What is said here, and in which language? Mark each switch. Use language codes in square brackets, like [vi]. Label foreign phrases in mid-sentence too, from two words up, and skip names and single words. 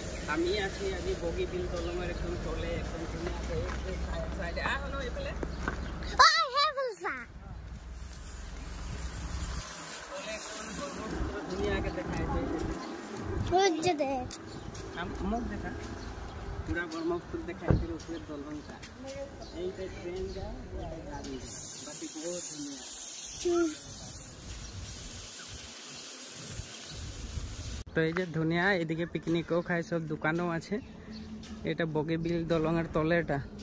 [as] আমি আছি আজি বগীবিল দলঙের একদম তলে একদম ধুনীয়াকে সাইডে হলো এইফালে ধুনীয়াকে দেখাইছে মোক দেখা পুরা ব্রহ্মপুর দেখাইছে উপরে দলংটা এইটা ট্রেন যায় গাড়ি বাকি বহুত ধুনিয়া [bn] তো এই যে ধুনিয়া এদিকে পিকনিকও খায় সব দোকানও আছে এটা বগীবিল দলঙের তলে এটা